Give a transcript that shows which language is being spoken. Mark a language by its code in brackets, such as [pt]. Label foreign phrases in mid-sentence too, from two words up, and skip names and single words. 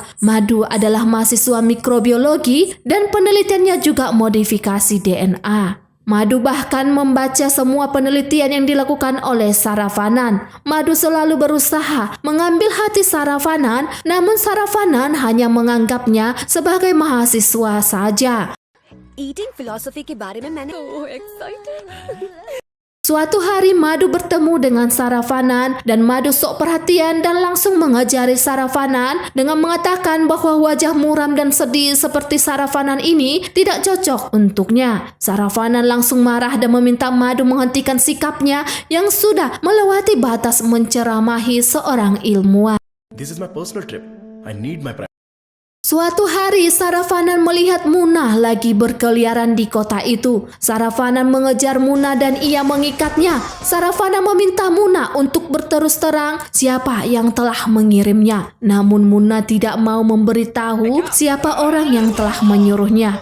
[id] Madhu adalah mahasiswa mikrobiologi dan penelitiannya juga modifikasi DNA. Madhu bahkan membaca semua penelitian yang dilakukan oleh Saravanan. Madhu selalu berusaha mengambil hati Saravanan, namun Saravanan hanya menganggapnya sebagai mahasiswa saja. [en] eating philosophy [hi] के बारे में मैंने [en] So excited. [id] Suatu hari Madhu bertemu dengan Saravanan dan Madhu sok perhatian dan langsung mengajari Saravanan dengan mengatakan bahwa wajah muram dan sedih seperti Saravanan ini tidak cocok untuknya. Saravanan langsung marah dan meminta Madhu menghentikan sikapnya yang sudah melewati batas menceramahi seorang ilmuwan. [en] This is my personal trip. I need my privacy. [id] Suatu hari Saravanan melihat Muna lagi berkeliaran di kota itu. Saravanan mengejar Muna dan ia mengikatnya. Saravanan meminta Muna untuk berterus terang siapa yang telah mengirimnya. Namun Muna tidak mau memberitahu siapa orang yang telah menyuruhnya.